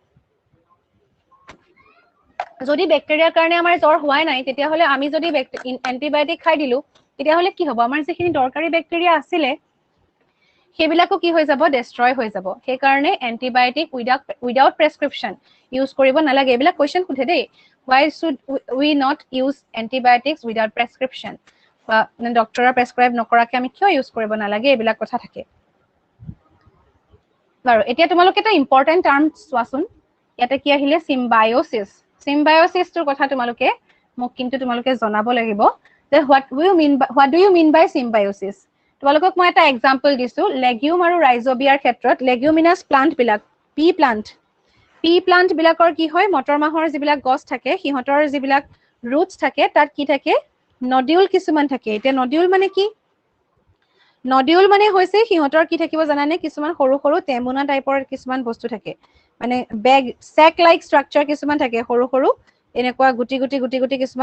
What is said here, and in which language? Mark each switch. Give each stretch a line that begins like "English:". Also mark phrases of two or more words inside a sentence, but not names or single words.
Assamese: যদি ব্যাকটেৰিয়াৰ কাৰণে আমাৰ জ্বৰ হোৱাই নাই তেতিয়া হলে আমি যদি এন্টিবায়োটিক খাই দিলো তেতিয়া হলে কি হ'ব আমাৰ যিখিনি দৰকাৰী ব্যাকটেৰিয়া আছিলে সেইবিলাকো কি হৈ যাব ডেষ্ট্ৰয় হৈ যাব সেই কাৰণে
English: antibiotic without prescription use
Assamese: কৰিব নালাগে এইবিলাক কোৱেশ্চন সুধে দেই
English: why should we not use antibiotics without prescription
Assamese: বা ডক্টৰৰ প্ৰেছক্ৰাইব নকৰাকে আমি কিয় ইউজ কৰিব নালাগে এইবিলাক কথা থাকে বাৰু এতিয়া তোমালোকে এটা
English: important term
Assamese: চোৱাচোন ইয়াতে কি আহিলে চিম্বায়োচিছটোৰ কথা তোমালোকে মোক কিন্তু তোমালোকে জনাব লাগিব যে
English: what do you mean by symbiosis
Assamese: তোমালোকক মই এটা এক্সাম্পল দিছো লেগিউম আৰু ৰাইজোবিয়াৰ ক্ষেত্ৰত
English: leguminous plant
Assamese: বিলাক
English: pea plant
Assamese: বিলাকৰ কি হয় মটৰ মাহৰ যিবিলাক গছ থাকে সিহঁতৰ যিবিলাক ৰুটছ থাকে তাত কি থাকে নডিউল কিছুমান থাকে এতিয়া নডিউল মানে কি নডিউল মানে হৈছে সিহঁতৰ কি থাকিব জানানে কিছুমান সৰু সৰু টেমুনা টাইপৰ কিছুমান বস্তু থাকে মানে
English: bag sac like structure
Assamese: কিছুমান থাকে সৰু সৰু এনেকুৱা গুটি কিছুমান